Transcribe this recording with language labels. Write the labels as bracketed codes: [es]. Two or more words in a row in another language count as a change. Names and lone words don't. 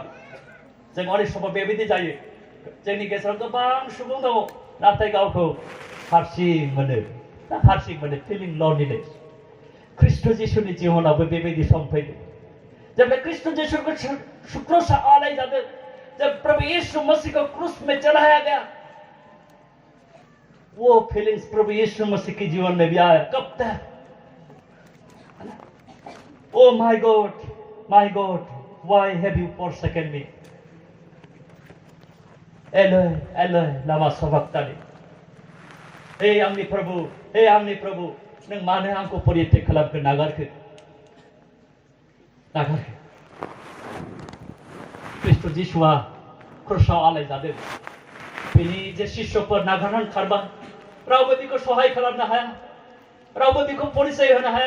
[brx] जों अनेक समाव बेबायदि जायो. जोंनि गेजेराव गोबां सुबुं दङ, नाथाय गावखौ हारसिं मोनो. हारसिं मोनो, [en] feeling loneliness. [brx] ख्रिस्ट' जिसुनि जिउनावबो बेबायदि सम फैदों. जेब्ला ख्रिस्ट' जिसुखौ क्रूस आलाय जादों, [hi] जब प्रभु यीशु मसीह को क्रूस में चढ़ाया गया, वो फीलिंग्स प्रभु यीशु मसीह के जीवन में भी आया. कब तक? [en] Oh my God, why have you forsaken me? [arc] Eloi, Eloi, lama sabachthani. [brx] हे आंनि प्रभु, नों मानो आंखौ परित्याग खालामखो, नागारखो? ख्रिस्ट' जिसुआ क्रुसाव आलाय जादों. बिनि जे शिष्यफोर नागारनानै खारबाय. रावबो बिखौ सहाय खालामनो हाया, रावबो बिखौ परिचय होनो हाया.